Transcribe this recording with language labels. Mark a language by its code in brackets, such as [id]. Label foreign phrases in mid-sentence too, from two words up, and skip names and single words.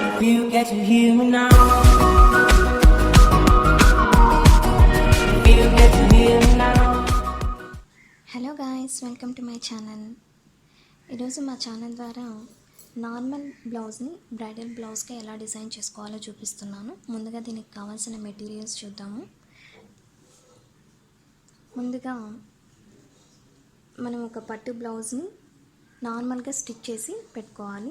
[en] You get to hear me now. You get to hear me now. Hello guys, welcome to my channel. [te] ఈరోజు మా ఛానల్ ద్వారా నార్మల్ బ్లౌజ్ని బ్రైడల్ బ్లౌజ్కి ఎలా డిజైన్ చేసుకోవాలో చూపిస్తున్నాను. ముందుగా దీనికి కావాల్సిన మెటీరియల్స్ చూద్దాము. ముందుగా మనం ఒక పట్టు బ్లౌజ్ని నార్మల్గా స్టిచ్ చేసి పెట్టుకోవాలి.